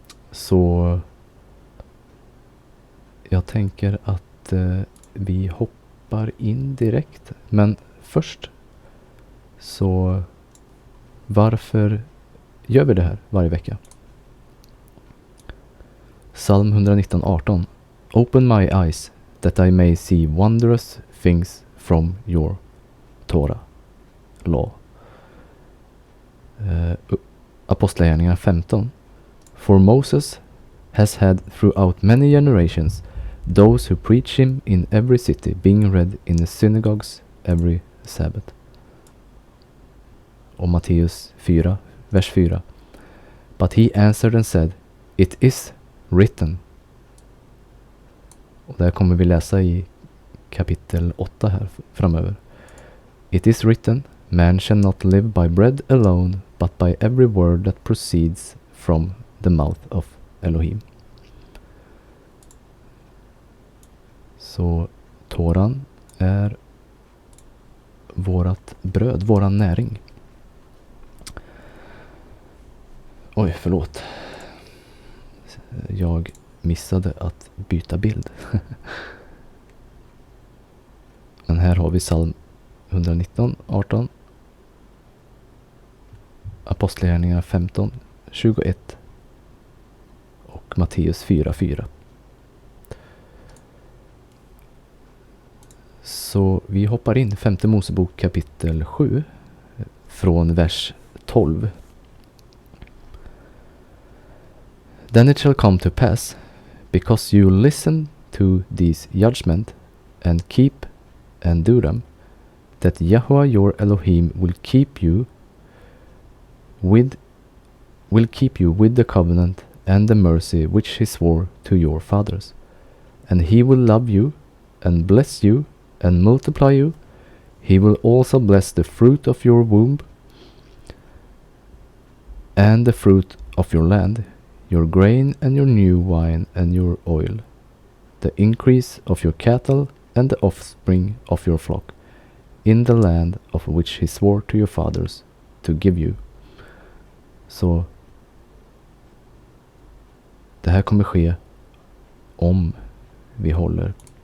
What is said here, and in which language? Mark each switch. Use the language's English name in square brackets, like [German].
[Swedish] Så jag tänker att vi hoppar in direkt. Men först så varför gör vi det här varje vecka? Psalm 119:18. [English] Open my eyes that I may see wondrous things from your Torah law. Apostlagärningarna 15. For Moses has had throughout many generations those who preach him in every city, being read in the synagogues every Sabbath. [Swedish] Och Matteus 4, vers 4. [English] But he answered and said, It is written. [Swedish] Och där kommer vi läsa i kapitel 8 här framöver. [English] It is written, man shall not live by bread alone, but by every word that proceeds from the mouth of Elohim. [Swedish] Så Toran är vårat bröd, våran näring. Oj, förlåt. Jag missade att byta bild. Men här har vi psalm 119:18. Apostlagärningarna 15:21. Och Matteus 4:4. Så vi hoppar in femte Mosebok kapitel 7 från vers 12. [English] Then it shall come to pass, because you listen to these judgment and keep and do them, that Yahweh your Elohim will keep you with the covenant and the mercy which he swore to your fathers, and he will love you and bless you and multiply you. He will also bless the fruit of your womb and the fruit of your land, your grain and your new wine and your oil, the increase of your cattle and the offspring of your flock, in the land of which he swore to your fathers to give you. [Swedish] Så det här kommer ske om vi håller.